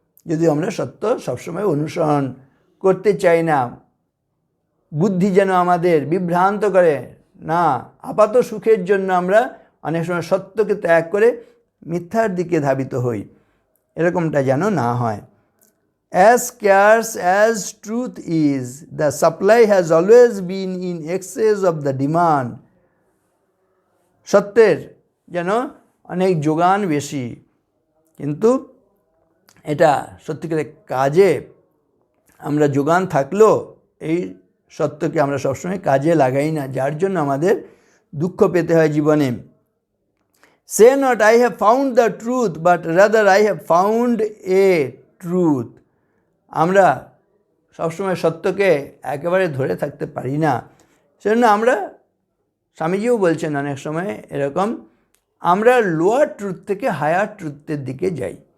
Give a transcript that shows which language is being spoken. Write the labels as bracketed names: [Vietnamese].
[Bangla] যদি আমরা সত্য সবসময় অনুসরণ করতে চাই না, বুদ্ধি যেন আমাদের বিভ্রান্ত করে না, আপাত সুখের জন্য আমরা অনেক সময় সত্যকে ত্যাগ করে মিথ্যার দিকে ধাবিত হই, এরকমটা যেন না হয়। [English] As scarce as truth is, the supply has always been in excess of the demand. [Bangla] সত্যের যেন অনেক যোগান বেশি, কিন্তু এটা সত্যিকারের কাজে আমরা যোগান থাকলেও এই সত্যকে আমরা সবসময় কাজে লাগাই না, যার জন্য আমাদের দুঃখ পেতে হয় জীবনে। [English] Say not, I have found the truth, but rather I have found a truth. [Bangla] আমরা সবসময় সত্যকে একেবারে ধরে থাকতে পারি না, সেজন্য আমরা, স্বামীজিও বলছেন অনেক সময় এরকম, আমরা লোয়ার ট্রুথ থেকে হায়ার ট্রুথের দিকে যাই।